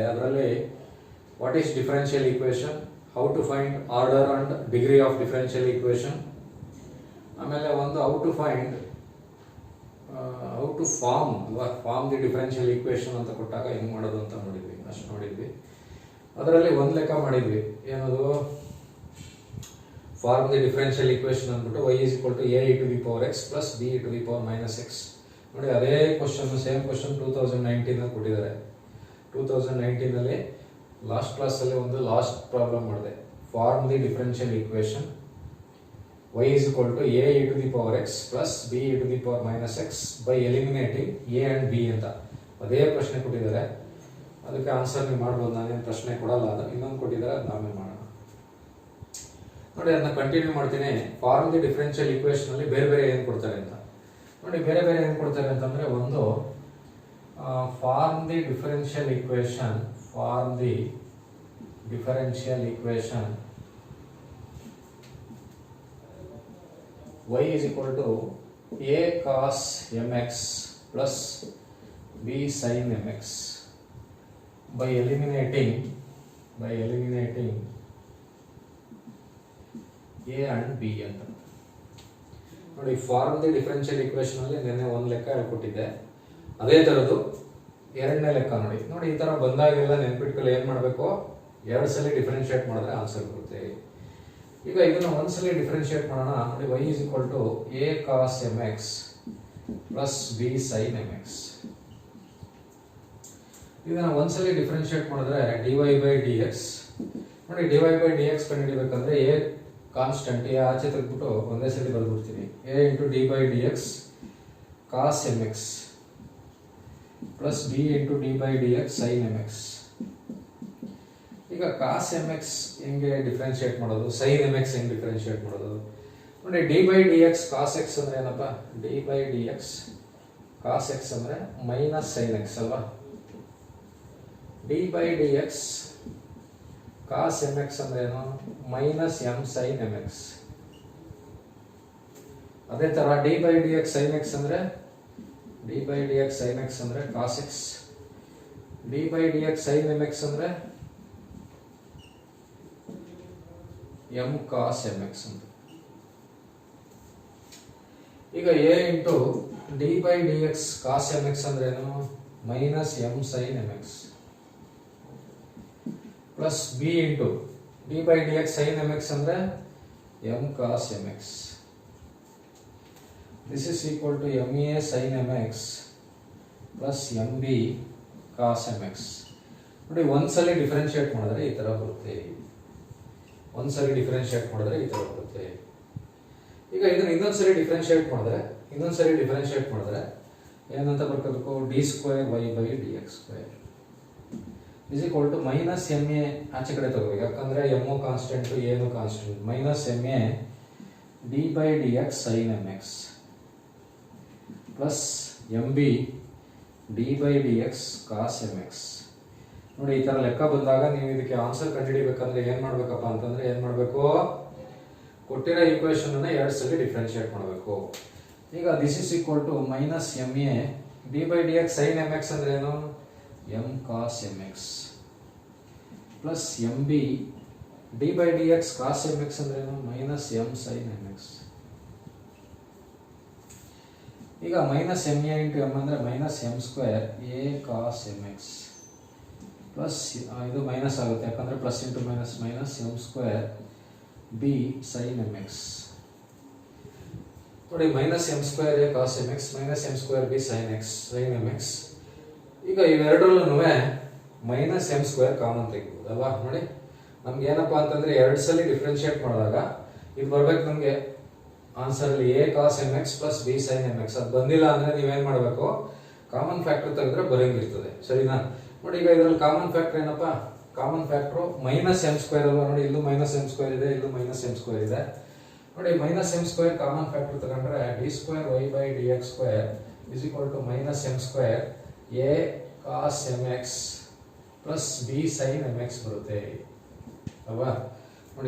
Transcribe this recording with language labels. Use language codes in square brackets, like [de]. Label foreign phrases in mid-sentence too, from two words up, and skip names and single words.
[kn] ಅದರಲ್ಲಿ [en] what is differential equation, how to find order and degree of differential equation, [kn] ಆಮೇಲೆ ಒಂದು [en] how to form the differential equation [kn] ಅಂತ ಕೊಟ್ಟಾಗ ಹೆಂಗೆ ಮಾಡೋದು ಅಂತ ನೋಡಿದ್ವಿ. ಅದರಲ್ಲಿ ಒಂದು ಲೆಕ್ಕ ಮಾಡಿದ್ವಿ, ಏನದು [en] form the differential equation [kn] ಅಂದ್ಬಿಟ್ಟು [en] y is equal to a e to the power x plus b e to the power minus x. [kn] ನೋಡಿ, ಅದೇ ಕ್ವಶನ್, [en] same question [kn] 2019 ಕೊಟ್ಟಿದ್ದಾರೆ. 2019 ಲಾಸ್ಟ್ ಕ್ಲಾಸಲ್ಲಿ ಒಂದು [en] last problem [kn] ಮಾಡಿದೆ. [en] form the differential equation y is equal to a e to the power x plus b e to the power minus x by eliminating a and b [kn] ಅಂತ ಅದೇ ಪ್ರಶ್ನೆ ಕೊಟ್ಟಿದ್ದಾರೆ. ಅದಕ್ಕೆ ಆನ್ಸರ್ ನೀವು ಮಾಡ್ಬೋದು, ನಾನೇನು ಪ್ರಶ್ನೆ ಕೊಡಲ್ಲ. ಅದು ಇನ್ನೊಂದು ಕೊಟ್ಟಿದ್ದಾರೆ, ಅದು ನಾವೇ ಮಾಡೋಣ. ನೋಡಿ, ಅದನ್ನ ಕಂಟಿನ್ಯೂ ಮಾಡ್ತೀನಿ. [en] form the differential equation [kn] ಅಲ್ಲಿ ಬೇರೆ ಬೇರೆ ಏನು ಕೊಡ್ತಾರೆ ಅಂತ ನೋಡಿ. ಬೇರೆ ಬೇರೆ ಏನು ಕೊಡ್ತಾರೆ ಅಂತಂದ್ರೆ, ಒಂದು [en] form the differential equation y is equal to a cos mx plus b sin mx by eliminating a and b [kn] ಅಂತ ನೋಡಿ. [en] form the differential equation [kn] ಅಲ್ಲಿ ನಿನ್ನೆ ಒಂದು ಲೆಕ್ಕ ಹೇಳ್ಕೊಟ್ಟಿದ್ದೆ. ಅದೇ ತರದ್ದು ಎರಡನೇ ಲೆಕ್ಕ ನೋಡಿ. ಈ ತರ ಬಂದಾಗೆಲ್ಲ ನೆನ್ಪಿಟ್ಕೊಳ್ಳಿ, ಏನ್ ಮಾಡಬೇಕು, ಎರಡು ಸಲ ಡಿಫರೆನ್ಶಿಯೇಟ್ ಮಾಡಿದ್ರೆ ಆನ್ಸರ್ ಬರುತ್ತೆ. ಈಗ ಇದನ್ನ ಒಂದ್ಸಲಿ ಡಿಫರೆನ್ಶಿಯೇಟ್ ಮಾಡೋಣ. ನೋಡಿ, [en] y is equal to a cos mx plus b sin mx. [kn] ಇದನ್ನ ಒಂದ್ಸಲಿ ಡಿಫರೆನ್ಶಿಯೇಟ್ ಮಾಡಿದ್ರೆ [en] dy by dx. [kn] ನೋಡಿ, [en] dy by dx [kn] ಕಂಡುಹಿಡಿಬೇಕಂದ್ರೆ a ಕಾನ್ಸ್ಟೆಂಟ್ ಆಚೆ ತೆಗೆದ್ಬಿಟ್ಟು ಒಂದೇ ಸಲ ಬರ್ಬಿಡ್ತೀನಿ. [en] a into d by dx cos mx plus b into d by dx sin mx. [kn] ಈಗ [en] cos mx [kn] ಹೆಂಗೆ ಡಿಫರೆನ್ಶಿಯೇಟ್ ಮಾಡೋದು, [en] sin mx [kn] ಹೆಂಗೆ ಡಿಫರೆನ್ಶಿಯೇಟ್ ಮಾಡೋದು ನೋಡಿ. [en] d by dx cos x [kn] ಅಂದ್ರೆ ಏನಪ್ಪ, [en] d by dx cos x [kn] ಅಂದ್ರೆ ಮೈನಸ್ [en] sin x [kn] ಅಲ್ವಾ. [en] d by dx cos mx [kn] ಅಂದ್ರೆ ಏನು, ಮೈನಸ್ [en] m sin mx. [kn] ಅದೇ ತರ [en] d by dx sin x [kn] ಅಂದ್ರೆ [en] cos x, d by dx sin mx [kn] ಅಂದ್ರೆ [en] m cos mx [kn] ಅಂತ. ಈಗ a ಇಂಟು [en] d by dx cos mx [kn] ಅಂದ್ರೆ ಏನು, ಮೈನಸ್ [en] m sin mx [kn] ಪ್ಲಸ್ b ಇಂಟು [en] d by dx sin mx [kn] ಅಂದ್ರೆ [en] m cos mx. This is equal to ma sin mx plus mb cos mx. [kn] ನೋಡಿ, ಒಂದ್ಸಲಿ ಡಿಫರೆನ್ಶಿಯೇಟ್ ಮಾಡಿದ್ರೆ ಈ ತರ ಬರುತ್ತೆ. ಈಗ ಇದನ್ನ ಇನ್ನೊಂದ್ಸರಿ ಡಿಫರೆನ್ಶಿಯೇಟ್ ಮಾಡಿದ್ರೆ ಏನಂತ ಬರ್ಕೋಬೇಕು, [en] d square y by dx square is equal to [kn] ಮೈನಸ್ ma ಆಚೆ ಕಡೆ ತಗೋಬೇಕು, ಯಾಕಂದ್ರೆ m ಕಾನ್ಸ್ಟೆಂಟ್ ಏನು ಕಾನ್ಸ್ಟೆಂಟ್. [en] ಮೈನಸ್ ma d by dx sin mx ಪ್ಲಸ್ mb d by dx cos mx. [kn] ನೋಡಿ, ಈ ತರ ಲೆಕ್ಕ ಬಂದಾಗ ನೀವು ಇದಕ್ಕೆ ಆನ್ಸರ್ ಕಂಡುಹಿಡಿಬೇಕಂದ್ರೆ ಏನ್ ಮಾಡ್ಬೇಕಪ್ಪ ಅಂತಂದ್ರೆ, ಏನ್ ಮಾಡ್ಬೇಕು, ಕೊಟ್ಟಿರೋ ಈಕ್ವೇಶನ್ ಅನ್ನ ಎರಡು ಸಲ ಡಿಫರೆನ್ಶಿಯೇಟ್ ಮಾಡಬೇಕು. [en] ಈಗ this is equal to minus ma d by dx sin mx [kn] ಅಂದ್ರೆ ಏನು, [en] m cos mx ಪ್ಲಸ್ mb d by dx cos mx [kn] ಅಂದ್ರೆ ಏನು, [en] ಮೈನಸ್ m sin mx. ಈಗ ಮೈನಸ್ ma ಇಂಟು m ಅಂದ್ರೆ ಮೈನಸ್ m ಸ್ಕ್ವೇರ್ a cos mx ಪ್ಲಸ್ [kn] ಇದು ಮೈನಸ್ ಆಗುತ್ತೆ, ಯಾಕಂದ್ರೆ [en] ಪ್ಲಸ್ ಇಂಟು ಮೈನಸ್ ಮೈನಸ್ m ಸ್ಕ್ವೇರ್ b sin mx. ನೋಡಿ, minus m square a cos mx minus m square b sin mx. [kn] ಈಗ ಇವೆರಡರಲ್ಲೂ [en] minus m square common [kn] ತೆಗಿಬಹುದು ಅಲ್ವಾ. ನೋಡಿ, ನಮ್ಗೆ ಏನಪ್ಪಾ ಅಂತಂದ್ರೆ ಎರಡು ಸಲ ಡಿಫರೆನ್ಶಿಯೇಟ್ ಮಾಡಿದಾಗ ಇದು ಬರ್ಬೇಕು ನಮ್ಗೆ ಆನ್ಸರ್ ಅಲ್ಲಿ [en] a cos mx plus b sin mx. [kn] ಅದು ಬಂದಿಲ್ಲ ಅಂದ್ರೆ ನೀವೇನ್ ಮಾಡಬೇಕು, [en] common factor [kn] ತೆಗೆದ್ರೆ ಬರಂಗಿರ್ತದೆ, ಸರಿನಾ. ನೋಡಿ, ಈಗ ಇದರಲ್ಲಿ [en] common factor [kn] ಏನಪ್ಪಾ, [en] common factor minus m square [kn] ಅಲ್ವಾ ನೋಡಿ, ಇಲ್ಲೂ [en] minus m square [kn] ಇದೆ, ಇಲ್ಲೂ [en] minus m square [kn] ಇದೆ ನೋಡಿ. [en] minus m square common factor ತಗೊಂಡ್ರೆ d square y by d x square is equal to minus m square a cos m x plus b sin m x ಪ್ಲಸ್ ಬಿ ಸೈನ್ ಎಮ್ ಎಕ್ಸ್ [kn] ಬರುತ್ತೆ ಅಲ್ವಾ ನೋಡಿ.